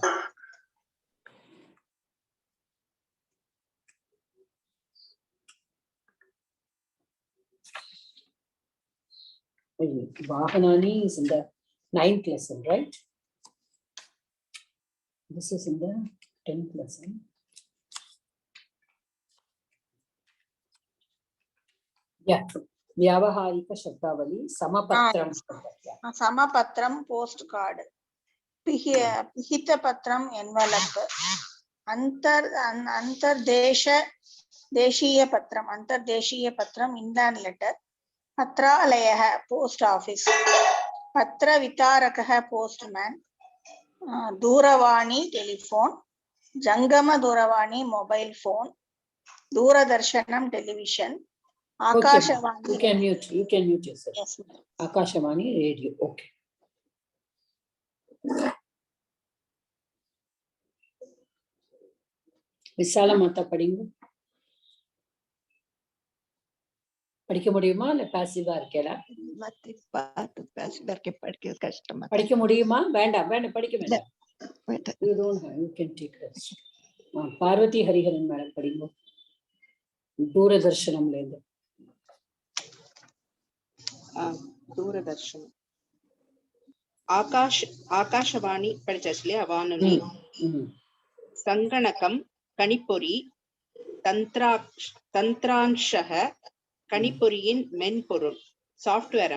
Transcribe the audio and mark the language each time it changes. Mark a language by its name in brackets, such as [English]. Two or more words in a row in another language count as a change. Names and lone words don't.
[English] Vahanani is in the 9th lesson, right? This is in the 10th lesson. Yeah. [Sanskrit] व्यावहारिक शब्दावली समपत्रम्. Samapatram postcard. पिहित पत्रम् envelope. अन्तर्देशीय पत्रम् [English] Inland letter. [Sanskrit] Patralayah [English] post office. [Sanskrit] पत्र वितरकः postman. Duravani telephone. जङ्गम दूरवाणी [English] mobile phone. [Sanskrit] Doordarshanam television. Akashavani. [English] Okay, you can mute yourself. Yes, ma'am. Akashavani radio. Okay. Visala Mata படிங்க. [Tamil] படிக்க முடியுமா இல்ல பாசிவா இருக்கேடா? படிக்க கஷ்டமா. படிக்க முடியுமா? வேண்டாம் படிக்க வேண்டாம். [English] You don't have, you can take rest. [Tamil] பார்வதி ஹரிஹரன் மேடம் படிங்க. தூரதர்ஷனம்ல இருந்து. தூரதர்ஷனம். ஆகாஷவாணி படிச்சாச்சு இல்லையா? வானொலி. சங்கணகம் கணிப்பொறி, தந்திராம்சக கணிப்பொறியின் மென்பொருள் சாஃப்ட்வேர்.